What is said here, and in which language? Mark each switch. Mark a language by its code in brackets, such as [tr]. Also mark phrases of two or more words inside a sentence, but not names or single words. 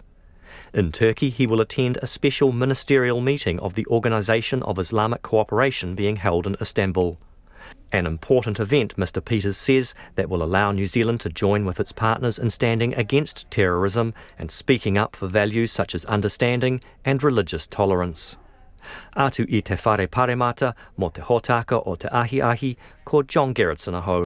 [en] In Turkey, he will attend a special ministerial meeting of the Organisation of Islamic Cooperation being held in Istanbul. An important event, Mr Peters says, that will allow New Zealand to join with its partners in standing against terrorism and speaking up for values such as understanding and religious tolerance. [mi] Atu I te whare paremata, mo te hotaka o te ahi ahi, ko John Gerritsen aho.